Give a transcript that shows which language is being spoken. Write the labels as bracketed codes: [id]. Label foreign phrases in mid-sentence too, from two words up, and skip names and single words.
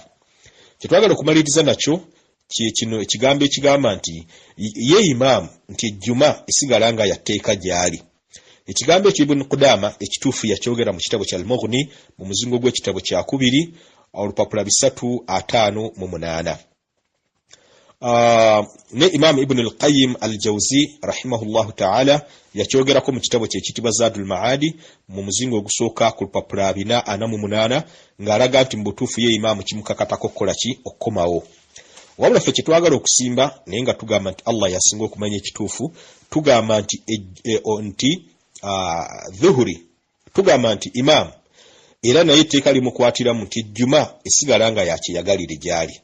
[lg] Kye twagala okumaliriza nakyo kino ekigambo ekigamba nti ye imaamu nti ejjuma esigala nga yatteeka gy'ali. Ekigambo ekyo Ibn Qudama ekituufu yakyogera mu kitabo kya Al-Mughni mu muzingo gw'ekitabo kya 2 olupapula 358. Ne Imam Ibn al-Qayyim al-Jawzi [ar] رحمه الله تعالى [lg] yakyogerako mu kitabo kye kitibwa Zadul Ma'adi mu muzingo ogusooka ku lupapula 448, ng'alaga nti mu butuufu ye imaamu kimukakatako okukola ki? Okukomawo. Wabula ffe kyetwagala okusimba naye nga tugamba nti Allah yasinga okumanya ekituufu, tugamba nti dhuhuri, tugamba nti imaamu era naye etteeka limukwatiramu nti ejjuma esigala nga yakyeyagalire gy'ali.